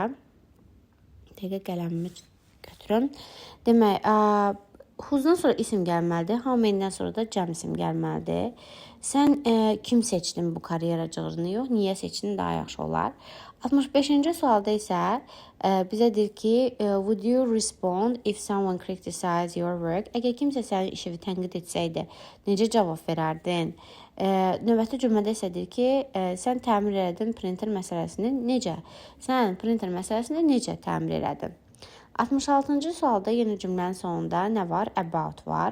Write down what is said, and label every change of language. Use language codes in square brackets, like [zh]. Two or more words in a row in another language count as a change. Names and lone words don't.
[az] Dəqiqə qələmimi götürüm. Demək, who'dan sonra isim gəlməlidir. [en] How many'dən [az] sonra da cəm isim gəlməlidir. Sən kim seçdin bu karyera cığırını yox, niyə seçdin daha yaxşı olar. 65-ci sualda isə bizə deyir ki, [en] would you respond if someone criticized your work? [az] Əgər kimsə sənin işini tənqid etsəydi, necə cavab verərdin? Növbəti cümlədə isə deyir ki, sən təmir elədin printer məsələsini necə? Sən printer məsələsini necə təmir elədin? 66-cı sualda yenə cümlənin sonunda nə var? About var.